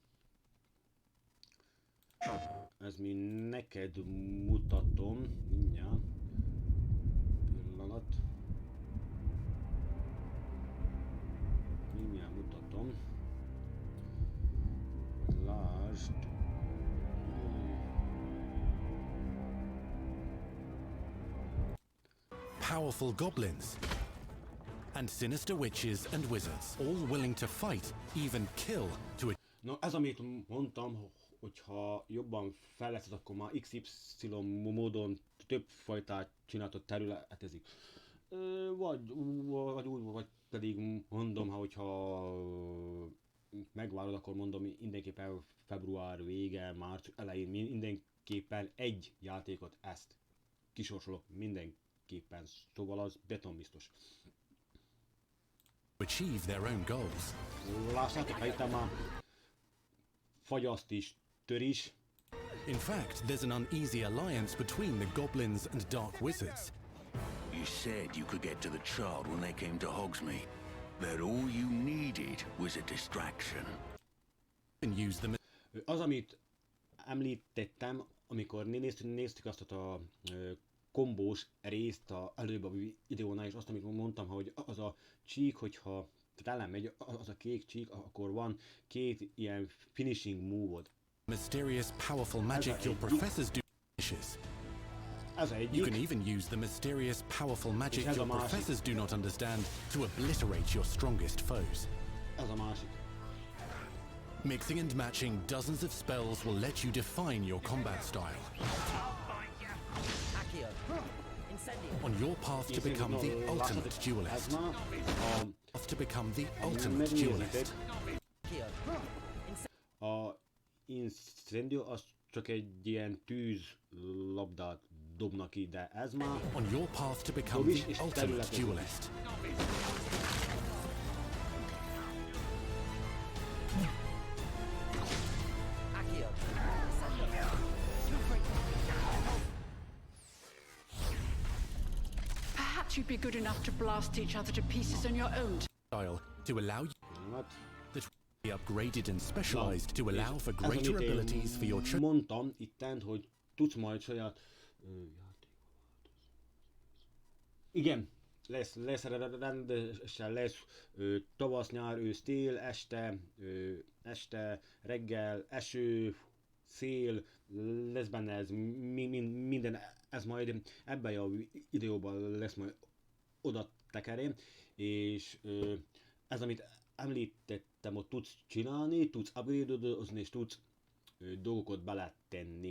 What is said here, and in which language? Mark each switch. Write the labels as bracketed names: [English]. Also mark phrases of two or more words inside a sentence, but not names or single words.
[Hungarian] Ez mi neked mutatom, mindjárt. Pillanat. Mindjárt mutatom. Lásd. [English] Powerful goblins and sinister witches and wizards, all willing to fight, even kill to... [Hungarian] No, ez amit mondtam, hogyha jobban fejleszted, akkor már XY módon több fajtát csináltad, területezik. Vagy úgy, vagy pedig mondom, hogyha megvárod, akkor mondom mindenképpen február vége, március elején mindenképpen egy játékot ezt kisorsolok mindenképpen, szóval az betonbiztos. [English] Achieve their own goals. [Hungarian] Lássátok, ha itt már fagyaszt is, tör is. [English] In fact, there's an uneasy alliance between the goblins and dark wizards. You said you could get to the child when they came to Hogsmeade. That all you needed was a distraction. And use them. [Hungarian] Az, amit említettem, amikor néztük azt a kombós részt a előbb a videónál, és azt, amikor mondtam, hogy az a csík, hogyha elmegy, az a kék csík, akkor van két ilyen [English] finishing move-od. Mysterious, powerful magic your professors do. You can even use the mysterious, powerful magic your professors do not understand to obliterate your strongest foes. [Hungarian] Ez a másik. [English] Mixing and matching dozens of spells will let you define your combat style. On your path to become the ultimate duelist. [Hungarian] A Incendio az csak egy ilyen tűzlabdát dobnak ki, de ez már [English] on your path to become the ultimate duelist. Perhaps you'd be good enough to blast each other to pieces on your own. Style to allow you that be upgraded and specialized to allow for greater abilities for your [Hungarian] mondtam ittent, hogy tudsz majd saját igen, lesz rendesen, lesz tavasz, nyár, ősz, tél, este, reggel, eső, szél, lesz benne ez minden, ez majd ebben a videóban lesz majd oda tekerém, és ez, amit említettem, ott tudsz csinálni, tudsz upgrade-ozni, és tudsz dolgokat beletenni.